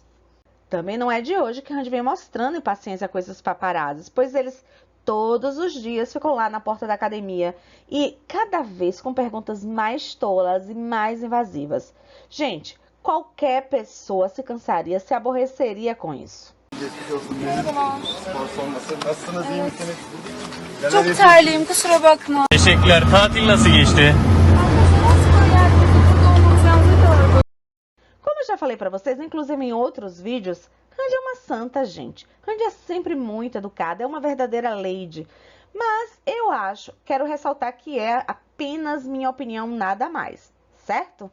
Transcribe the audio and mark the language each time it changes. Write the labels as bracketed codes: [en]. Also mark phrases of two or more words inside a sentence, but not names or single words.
[pt] Também não é de hoje que Randy vem mostrando impaciência com esses paparazzis, pois eles todos os dias ficam lá na porta da academia e cada vez com perguntas mais tolas e mais invasivas. Gente, qualquer pessoa se cansaria, se aborreceria com isso. [tr] Çok terliyim, kusura bakma. Teşekkürler. Tatil nasıl geçti? [pt] Como eu já falei pra vocês, inclusive em outros vídeos, Randy é uma santa, gente. Randy é sempre muito educada, é uma verdadeira lady. Mas eu quero ressaltar que é apenas minha opinião, nada mais, certo?